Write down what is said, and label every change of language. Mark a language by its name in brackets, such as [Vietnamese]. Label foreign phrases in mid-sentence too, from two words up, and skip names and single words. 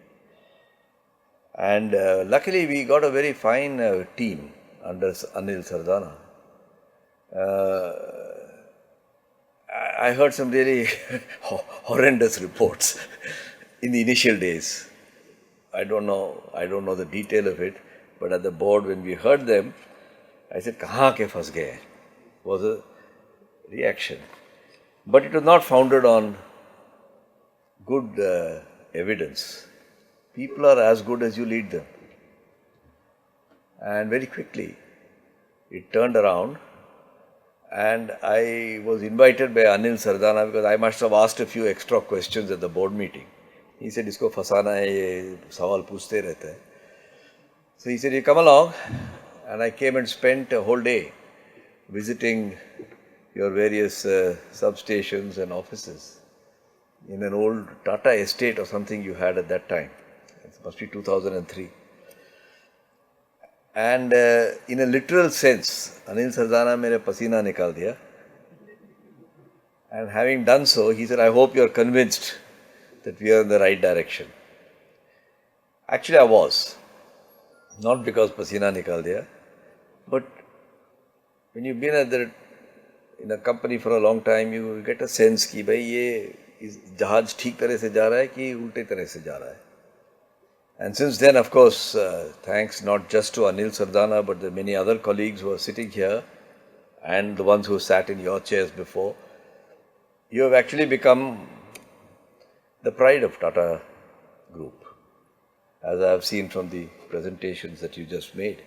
[English] And luckily we got a very fine team under Anil Sardana. I heard some really horrendous reports in the initial days. I don't know the detail of it, but at the board when we heard them, I said, [Hindi] "कहाँ के फँस गए?" [English] was a reaction. But it was not founded on good evidence. People are as good as you lead them. And very quickly, it turned around, and I was invited by Anil Sardana because I must have asked a few extra questions at the board meeting. He said, [Hindi] "इसको फँसाना है, ये सवाल पूछते रहता है." [English] So he said, "You come along." And I came and spent a whole day visiting your various substations and offices in an old Tata estate or something you had at that time. It must be 2003. And in a literal sense, Anil Sardana [Hindi] मेरे पसीना निकाल दिया. [English] And having done so, he said, "I hope you are convinced that we are in the right direction." Actually, I was. Not because [Hindi] पसीना निकाल दिया, [English] but when you've been in a company for a long time, you get a sense [Hindi] कि भाई ये जहाज ठीक तरह से जा रहा है कि उल्टे तरह से जा रहा है. [English] And since then, of course, thanks not just to Anil Sardana, but the many other colleagues who are sitting here and the ones who sat in your chairs before, you have actually become the pride of Tata Group, as I have seen from the presentations that you just made.